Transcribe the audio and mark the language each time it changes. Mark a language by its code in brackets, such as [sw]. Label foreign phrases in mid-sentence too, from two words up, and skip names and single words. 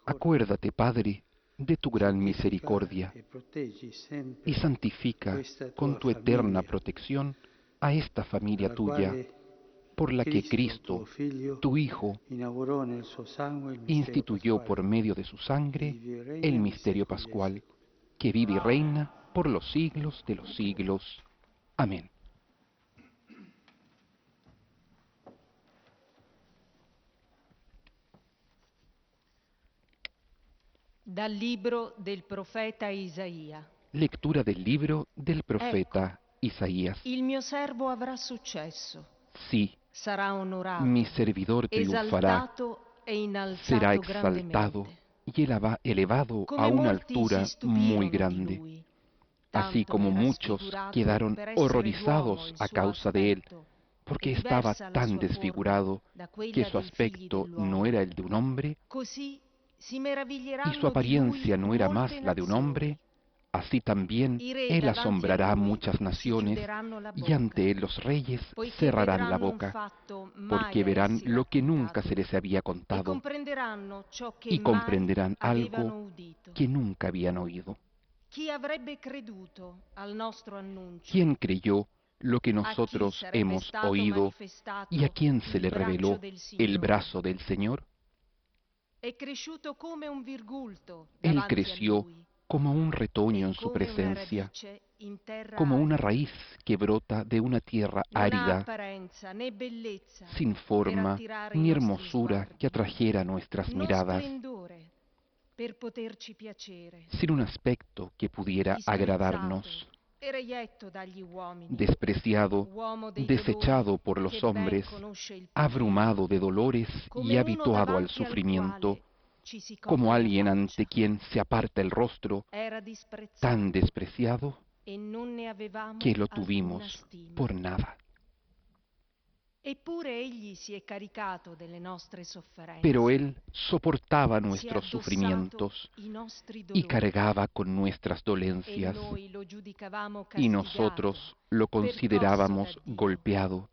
[es] Acuérdate, Padre, de tu gran misericordia [it] E proteggi sempre [es] y santifica [it] questa [es] con [it] tua [es] tu eterna [it] famiglia, [es] protección a esta familia [it] alla [es] tuya, [it] quale [es] por la que [it] tuo [es] Cristo, [it] Figlio, [es] tu Hijo, [it] inaugurò nel suo sangue il mistero [es] instituyó [it] pasquale, [es] por medio de su [it] che [es] sangre [it] vive e regna [es] el [it] nei [es] misterio [it] secoli dei [es] pascual, [it] secoli. [es] que vive y reina por los siglos de los siglos. Amén. [it] Dal libro del profeta Isaia. [es] Lectura del libro del profeta [it] Ecco, [es] Isaías. [it] il mio servo avrà successo, [es] Sí, [it] sarà onorato, [es] mi servidor triunfará, [it] esaltato e [es] será [it] innalzato [es] exaltado [it] grandemente. [es] y elevado a [it] Come [es] una [it] molti si [es] altura muy [it] stupirono di [es] grande, [it] lui, [es] así [it] tanto [es] como [it] era [es] muchos [it] sfigurato [es] quedaron [it] per essere d'uomo [es] horrorizados [it] il [es] a [it] suo [es] causa de él, [it] aspetto, [es] porque [it] e [es] estaba [it] diversa la [es] tan [it] sua forma [es] desfigurado [it] da [es] que [it] quella [es] su [it] dei figli [es] aspecto no [it] dell'uomo. [es] era el de un hombre [it] Così si [es] y su [it] meraviglieranno di [es] apariencia [it] lui [es] no era [it] molte [es] más la de un hombre, [it] nazioni. [es] así también [it] I re [es] él [it] davanti a [es] asombrará a [it] lui [es] muchas [it] si [es] naciones [it] chiuderanno la [es] y [it] bocca, [es] ante él los reyes [it] poiché [es] cerrarán la [it] vedranno un [es] boca, [it] fatto [es] porque [it] mai a [es] verán [it] essi [es] lo que nunca [it] raccontato [es] se les había [it] e [es] contado [it] comprenderanno ciò che [es] y [it] mai [es] comprenderán algo [it] avevano udito. [es] que nunca habían oído. [it] Chi avrebbe creduto al nostro annuncio? [es] ¿Quién creyó lo que [it] A chi [es] nosotros [it] sarebbe [es] hemos [it] stato [es] oído [it] manifestato [es] y a quién se [it] il [es] le [it] braccio [es] reveló [it] del [es] el [it] Signore? [es] brazo del Señor? [it] È cresciuto come un virgulto [es] Él [it] davanti a [es] creció [it] lui [es] como un retoño [it] e [es] en su [it] come una [es] presencia, [it] radice in terra [es] como una [it] arida. [es] raíz que brota de una tierra [it] Non ha [es] árida, [it] apparenza né bellezza [es] sin [it] per [es] forma [it] attirare i [es] ni [it] nostri [es] hermosura [it] sguardi, [es] que atrajera nuestras [it] non [es] miradas, [it] splendore per poterci piacere. [es] sin un aspecto que pudiera [it] Disprezzato [es] agradarnos, [it] e reietto dagli uomini, [es] despreciado, [it] uomo dei [es] desechado [it] dolori [es] por los [it] che ben [es] hombres, [it] conosce il peligro, [es] abrumado de dolores [it] come [es] y [it] uno [es] habituado al [it] davanti al [es] sufrimiento, [it] quale ci si [es] como [it] copre la [es] alguien [it] faccia. [es] ante quien se aparta el rostro, [it] Era disprezzato [es] tan despreciado [it] e non ne avevamo [es] que lo [it] alcuna [es] tuvimos [it] stima. [es] por nada. [it] Eppure egli si è caricato delle nostre sofferenze, [es] Pero él soportaba [it] si è [es] nuestros [it] addossato [es] sufrimientos [it] i nostri [es] y [it] dolori [es] cargaba con nuestras [it] e [es] dolencias, [it] noi lo giudicavamo [es] y [it] castigato, [es] nosotros lo [it] percosso da [es] considerábamos [it] Dio [es] golpeado,